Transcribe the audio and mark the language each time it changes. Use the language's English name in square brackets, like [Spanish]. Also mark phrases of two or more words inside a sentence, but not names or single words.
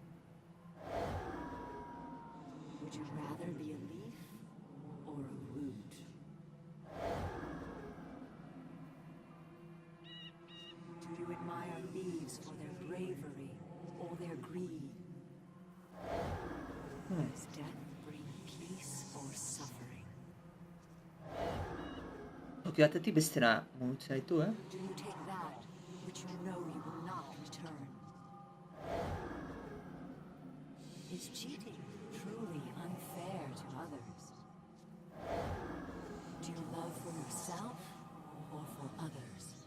[English] Would you rather be a leaf or a root? Do you admire leaves for their bravery or their greed? Does death bring peace or suffering? [Basque] Toki batetik bestera mugitzen ditu, [English] Do you take that which you know you will not return? Is cheating truly unfair to others? Do you love for yourself or for others?